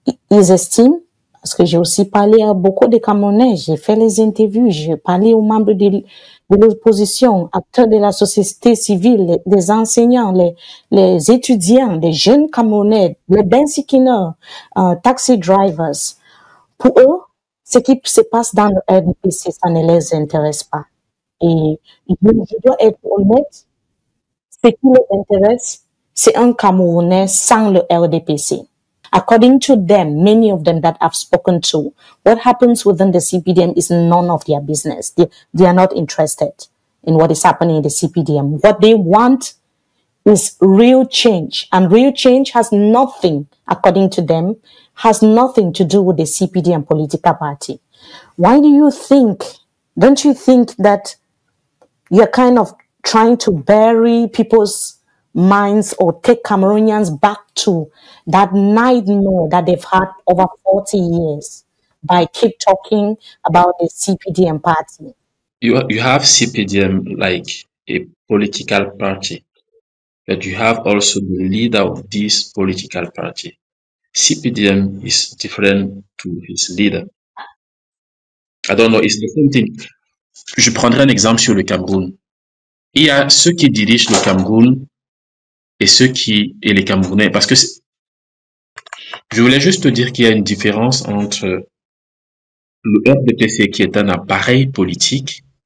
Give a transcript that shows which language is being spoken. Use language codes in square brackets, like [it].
[fr] Ils estiment, parce que j'ai aussi parlé à beaucoup de Camerounais, j'ai fait les interviews, j'ai parlé aux membres de l'opposition, acteurs de la société civile, des enseignants, les étudiants, les jeunes Camerounais, les bensikineurs, taxi drivers. Pour eux, ce qui se passe dans le RDPC, ça ne les intéresse pas. Et je dois être honnête, ce qui les intéresse, c'est un Camerounais sans le RDPC. [en] According to them, many of them that I've spoken to, what happens within the CPDM is none of their business. They are not interested in what is happening in the CPDM. What they want is real change. And real change has nothing, according to them, has nothing to do with the CPDM political party. Why do you think, don't you think that you're kind of trying to bury people's minds or take Cameroonians back to that nightmare that they've had over 40 years by keep talking about the CPDM party? You have CPDM like a political party, but you have also the leader of this political party. CPDM is different to his leader. I don't know, it's the same thing. [fr] Je prendrai un exemple sur le Cameroun. Il y a ceux qui dirigent le Cameroun et les Camerounais, parce que je voulais juste te dire qu'il y a une différence entre le RDPC qui est un appareil politique